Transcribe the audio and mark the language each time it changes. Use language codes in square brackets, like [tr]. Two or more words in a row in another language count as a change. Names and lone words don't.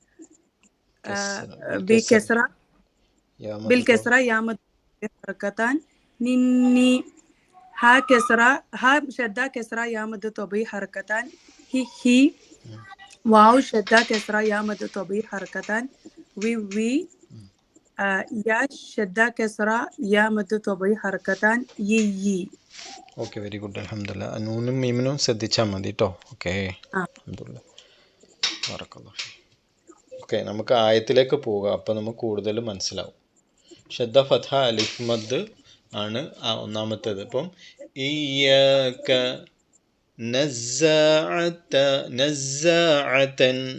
[ar] بكسرة بالكسرة يا مد حركتان نيني ها كسرة ها شدة كسرة يا مد طبيعي حركتان هي واو شدة كسرة يا مد طبيعي حركتان وي يا شدة كسرة يا مد طبيعي حركتان يي. [en] okay, very good [ml] അൽഹംദുലില്ലാ. നൂനും മീമിനും ശ്രദ്ധിച്ചാൽ മതി കേട്ടോ. ഓക്കെ, അൽഹംദുലില്ലാ. ഓക്കെ, നമുക്ക് ആയത്തിലേക്ക് പോകാം. അപ്പം നമുക്ക് കൂടുതൽ മനസ്സിലാവും. [ar] شدة فتحة ألف مد [ml] ആണ് ഒന്നാമത്തേത്. അപ്പം ഇയ്യാക നസ്സാഅതൻ.